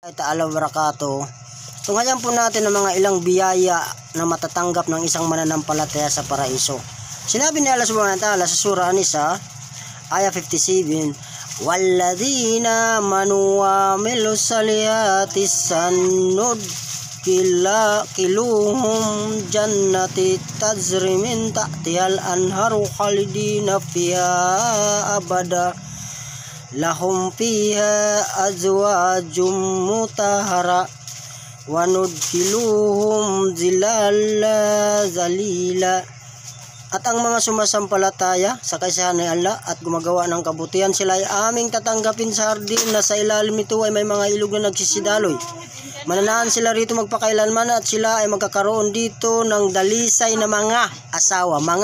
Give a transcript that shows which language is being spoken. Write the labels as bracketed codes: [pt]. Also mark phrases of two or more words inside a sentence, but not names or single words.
[ar] تعالى بركاته. [tl] Tunghayan po natin ang mga ilang biyaya na matatanggap ng isang mananampalataya sa paraiso. Sinabi ni [ar] الله سبحانه وتعالى [tl] sa surah An-Nisa, ayah 57, [ar] والذين آمنوا وعملوا الصالحات سندخلهم جنات تجري من تحتها الأنهار خالدين فيها أبدا لهم فيها أزواج مطهرة وندخلهم ظلا ظليلا. [tl] At ang mga sumasampalataya sa kasiyahan ni Allah at gumagawa ng kabutihan, sila ay aming tatanggapin sa hardin na sa ilalim nito ay may mga ilog na nagsisidaloy. Mananahan sila rito magpakailanman at sila ay magkakaroon dito ng dalisay na mga asawa.